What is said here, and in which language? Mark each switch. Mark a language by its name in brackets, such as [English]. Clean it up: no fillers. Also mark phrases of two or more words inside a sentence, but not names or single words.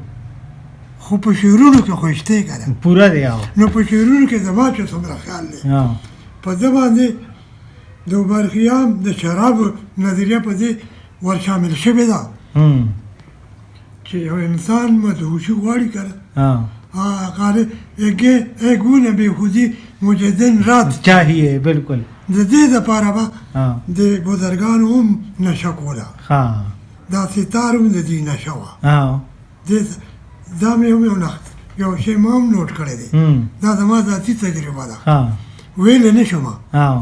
[Pashto] خو په شعرونو کې خو شته که نه پوره دی او نو په شعرونو کې زما چې څومره خیال دی ها په ده باندې د عمرخیام د شرابو نظریه په دې ور شامل شوې ده هم چې یو انسان مدهوشي غواړي که نه ها [Urdu] قال ایک گونه بیخودی مجھے دن رات چاہیے بالکل [Pashto] د دې دپاره به ها د بزرګانو هم نشه کوله ها دا ستار هم د دې نشه وه ها دا مې هم یو شی ما هم نوټ کړی دی هم دا زما ذاتي تجربه ده ها ویلی نه شم ها